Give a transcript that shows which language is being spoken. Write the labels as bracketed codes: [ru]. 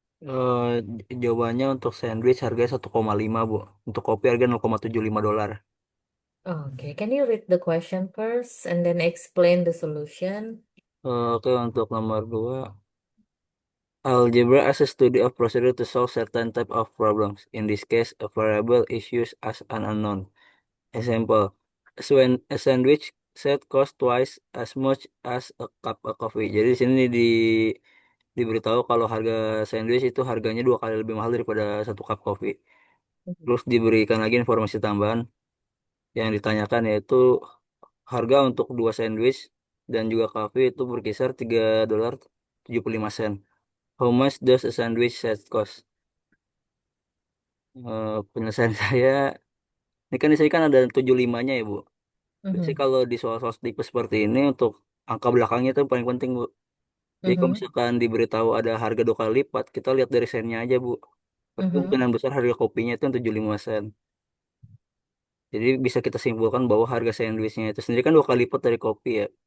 [id] Eh, Jawabannya untuk sandwich harganya 1,5 Bu. Untuk kopi harga $0,75. [en] Okay, can you read the question first and then explain the solution? [id] Oke, untuk nomor 2. [en] Algebra as a study of procedure to solve certain type of problems. In this case, a variable is used as an unknown. Example, a sandwich set cost twice as much as a cup of coffee. [id] Jadi di sini diberitahu kalau harga sandwich itu harganya 2 kali lebih mahal daripada 1 cup kopi. Terus diberikan lagi informasi tambahan yang ditanyakan yaitu harga untuk 2 sandwich dan juga kafe itu berkisar $3.75. [en] How much does a sandwich set cost? [id] Penyelesaian saya, ini kan di sini kan ada 75-nya ya Bu. Biasanya Mhm, kalau di soal-soal tipe seperti ini untuk angka belakangnya itu paling penting Bu. Jadi kalau mhm, misalkan diberitahu ada harga 2 kali lipat, kita lihat dari sennya aja Bu. Tapi mhm, kemungkinan besar harga kopinya itu yang 75 sen. Jadi bisa kita simpulkan bahwa harga sandwichnya itu sendiri kan 2 kali lipat dari kopi ya.